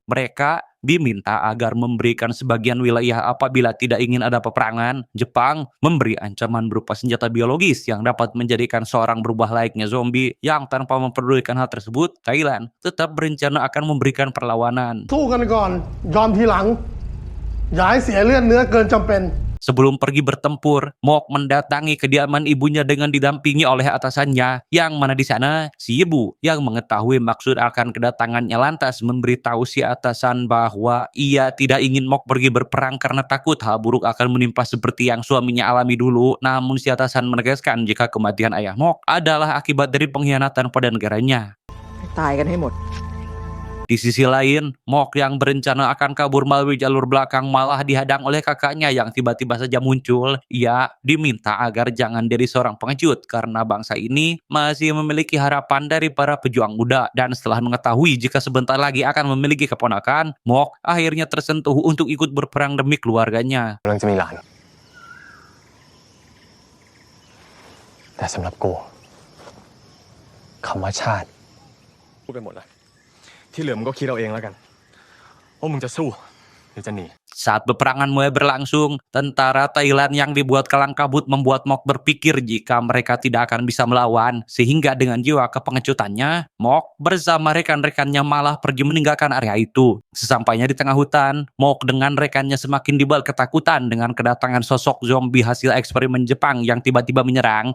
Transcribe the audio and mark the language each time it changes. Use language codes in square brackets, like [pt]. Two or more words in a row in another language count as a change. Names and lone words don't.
[id] Mereka diminta agar memberikan sebagian wilayah apabila tidak ingin ada peperangan. Jepang memberi ancaman berupa senjata biologis yang dapat menjadikan seorang berubah layaknya zombie. Yang tanpa memperdulikan hal tersebut, Thailand tetap berencana akan memberikan perlawanan. [th] สู้กันก่อนยอมทีหลังอย่าให้เสียเลือดเนื้อเกินจำเป็น [id] Sebelum pergi bertempur, Mok mendatangi kediaman ibunya dengan didampingi oleh atasannya, yang mana di sana si ibu yang mengetahui maksud akan kedatangannya lantas memberitahu si atasan bahwa ia tidak ingin Mok pergi berperang karena takut hal buruk akan menimpa seperti yang suaminya alami dulu. Namun si atasan menegaskan jika kematian ayah Mok adalah akibat dari pengkhianatan pada negaranya. [th] ตายกันให้หมด [id] Di sisi lain, Mok yang berencana akan kabur melalui jalur belakang malah dihadang oleh kakaknya yang tiba-tiba saja muncul. Ia diminta agar jangan jadi seorang pengecut karena bangsa ini masih memiliki harapan dari para pejuang muda. Dan setelah mengetahui jika sebentar lagi akan memiliki keponakan, Mok akhirnya tersentuh untuk ikut berperang demi keluarganya. [th] กำลังจะมีหลานแต่สำหรับกูคำว่าชาติพูดไปหมดแล้วที่เหลือมึงก็คิดเอาเองแล้วกันว่ามึงจะสู้หรือจะหนี [id] Saat peperangan mulai berlangsung, tentara Thailand yang dibuat kalang kabut membuat Mok berpikir jika mereka tidak akan bisa melawan. Sehingga dengan jiwa kepengecutannya, Mok bersama rekan-rekannya malah pergi meninggalkan area itu. Sesampainya di tengah hutan, Mok dengan rekannya semakin dibuat ketakutan dengan kedatangan sosok zombie hasil eksperimen Jepang yang tiba-tiba menyerang.